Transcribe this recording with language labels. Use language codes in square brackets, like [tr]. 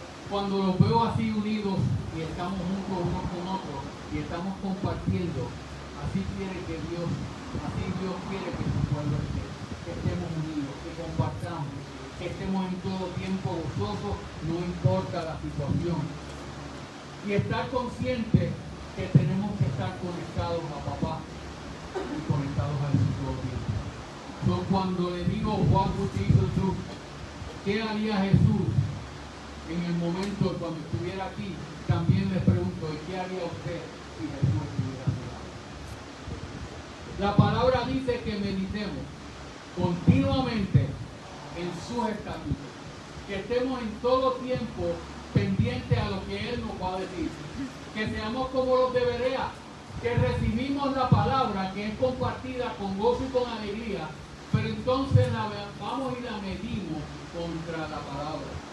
[es] cuando los veo así unidos y estamos juntos unos con otros y estamos compartiendo, así quiere que Dios, así Dios quiere que su pueblo esté, que estemos unidos, que compartamos, que estemos en todo tiempo gozosos, no importa la situación. Y estar conscientes que tenemos que estar conectados a papá y conectados a Jesús todo el tiempo. So, cuando le digo, [en] what would Jesus do? [es] ¿Qué haría Jesús en el momento cuando estuviera aquí? También les pregunto, ¿y qué haría usted si Jesús estuviera aquí? La palabra dice que meditemos continuamente en sus estatutos, que estemos en todo tiempo pendientes a lo que Él nos va a decir, que seamos como los de Berea, que recibimos la palabra que es compartida con gozo y con alegría, pero entonces vamos y la medimos contra la palabra.